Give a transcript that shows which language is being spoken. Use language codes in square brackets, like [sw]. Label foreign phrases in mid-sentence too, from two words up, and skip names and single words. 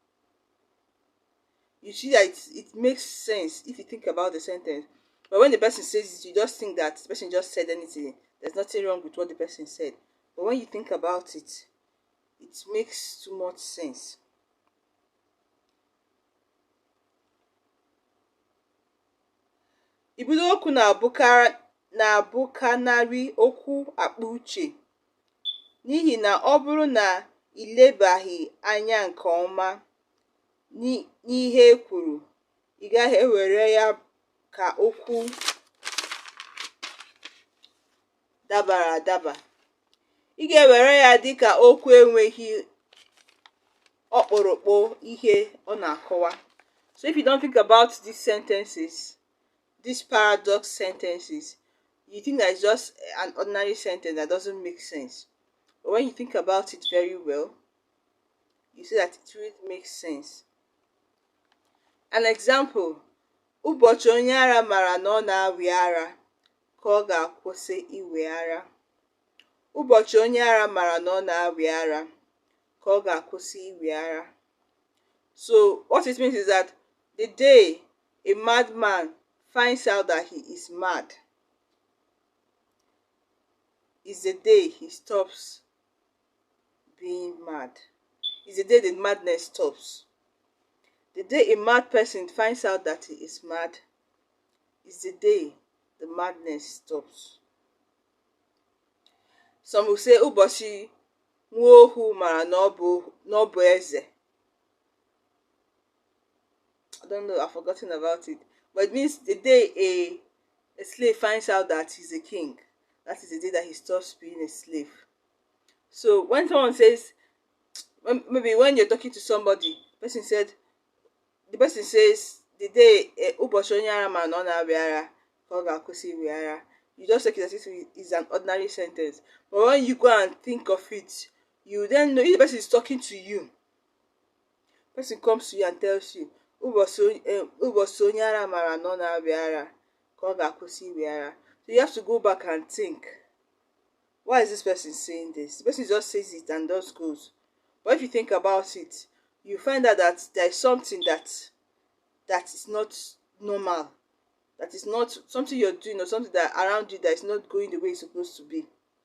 [en] You see that it makes sense if you think about the sentence. But when the person says it, you just think that the person just said anything. There's nothing wrong with what the person said. But when you think about it, it makes too much sense. [ig] Igbuduokwu na-abụkarị okwu akpa uche, n'ihi na ọ bụrụ na ilebaghị anya nke ọma n'ihe e kwuru, ị gaghị ewere ya ka okwu dabara adaba. Ị ga-ewere ya dịka okwu enweghị ọkpụrụkpụ ihe ọ na-akọwa. [en] So if you don't think about these sentences, these paradox sentences, you think that it's just an ordinary sentence that doesn't make sense. But when you think about it very well, you see that it really makes sense. An example: [ig] ụbọchị onye ara mara na ọ na-awị ara ka ọ ga-akwụsị iwe ara. Ụbọchị onye ara mara na ọ na-awị ara ka ọ ga-akwụsị iwe ara. [en] So what it means is that the day a madman finds out that he is mad is the day he stops being mad. Is the day the madness stops. The day a mad person finds out that he is mad is the day the madness stops. Some will say [ig] ụbọchị nwa ohu mara na ọ bụ eze. [en] I don't know, I've forgotten about it. But it means the day a slave finds out that he's a king, that is the day that he stops being a slave. So when someone says, maybe when you're talking to somebody, the person says the day [ig] ụbọchị onye ara mara na ọ na-awị ara ka ọ ga-akwụsị iwe ara, [en] you just take it as if it's an ordinary sentence. But when you go and think of it, you then know if the person is talking to you. The person comes to you and tells you [ig] ụbọchị onye ara mara na ọ na-awị ara ka ọ ga-akwụsị iwe ara. [en] So you have to go back and think, why is this person saying this? The person just says it and just goes. But if you think about it, you find out that there is something that is not normal, that is not something you're doing or something that around you that is not going the way it's supposed to be.